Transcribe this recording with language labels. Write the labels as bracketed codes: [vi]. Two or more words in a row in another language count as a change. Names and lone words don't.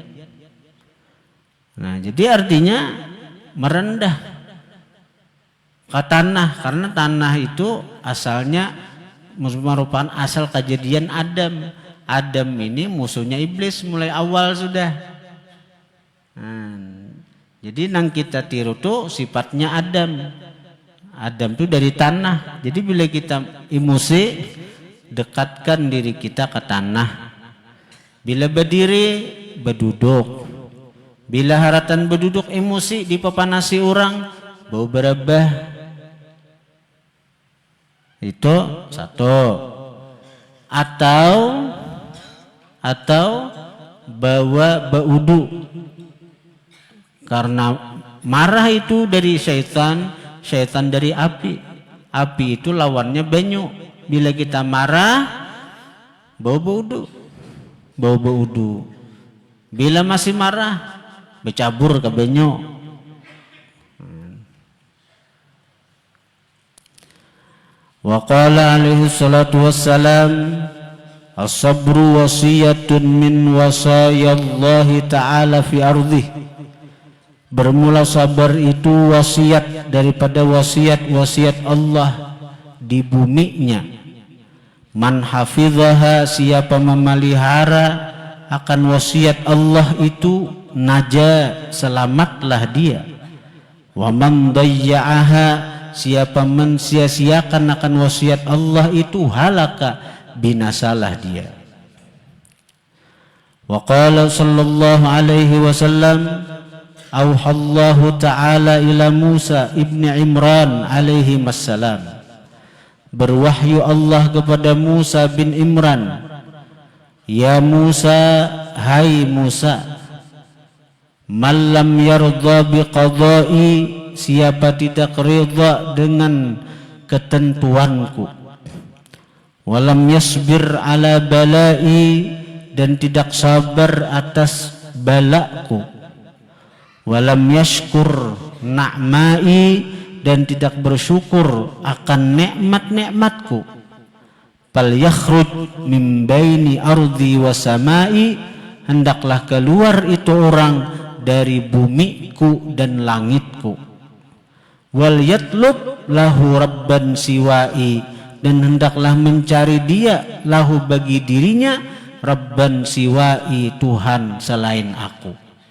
[bjn] Nah jadi artinya merendah ke tanah, karena tanah itu asalnya merupakan asal kejadian Adam. Adam ini musuhnya iblis mulai awal sudah. Jadi nang kita tiru tuh sifatnya Adam. Adam itu dari tanah. Jadi bila kita emosi, dekatkan diri kita ke tanah. Bila berdiri, berduduk. Bila haratan berduduk emosi dipapanasi orang, bau berabah. Itu satu. Atau bawa baudu. Karena marah itu dari syaitan dari api. Api itu lawannya banyu. Bila kita marah, bau baudu. Bila masih marah, bercabur ke banyu. [ar] وقال عليه الصلاة والسلام، الصبر وصية من وصايا الله تعالى في أرضه. [bjn] Bermula sabar itu wasiat daripada wasiat Allah di buminya. [ar] من حفظها, [bjn] siapa memelihara akan wasiat Allah itu, naja, selamatlah dia. [ar] ومن ضيعها, [bjn] siapa mensia-siakan akan wasiat Allah itu, halaka, binasalah dia. [ar] وقال صلى الله عليه وسلم، أوحى الله تعالى إلى موسى ابن عمران عليه السلام. [bjn] Berwahyu Allah kepada Musa bin Imran, ya Musa, hai Musa, [ar] من لم يرض بقضائي, [bjn] siapa tidak ridha dengan ketentuanku, [ar] ولم يصبر على بلائي, [bjn] dan tidak sabar atas balaku, walam [ar] يشكر نعمائي, [bjn] dan tidak bersyukur akan nikmat-nikmatku, [ar] فليخرج من بين أرضي وسمائي, [bjn] hendaklah keluar itu orang dari bumiku dan langitku, [ar] وليطلب له ربا سواي, [bjn] dan hendaklah mencari dia lahu bagi dirinya [ar] ربا سواي, [bjn] Tuhan selain aku.